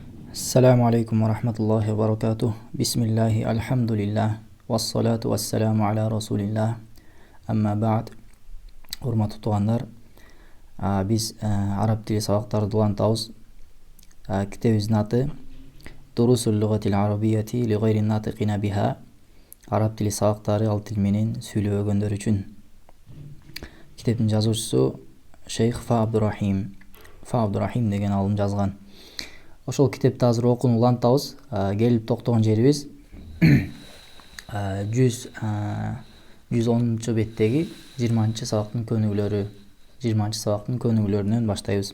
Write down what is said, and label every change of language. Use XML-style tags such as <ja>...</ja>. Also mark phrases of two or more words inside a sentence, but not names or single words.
<ar>السلام عليكم ورحمة الله وبركاته. بسم الله، الحمد لله، والصلاة والسلام على رسول الله. أما بعد.</ar> <ky>Урматтуу туугандар, биз араб тили сабактарды улантабыз. Китебибиздин аты</ky> <ar>دروس اللغة العربية لغير الناطقين بها.</ar> <ky>Араб тили сабактары ал тил менен сүйлөбөгөндөр үчүн. Китептин жазуучусу Шейх Фа Абдурахим деген алым жазган. Ошол китепти азыр окууну улантабыз. Келип токтогон жерибиз 110 беттеги 20 сабактын көнүгүүлөрүнөн баштайбыз.</ky>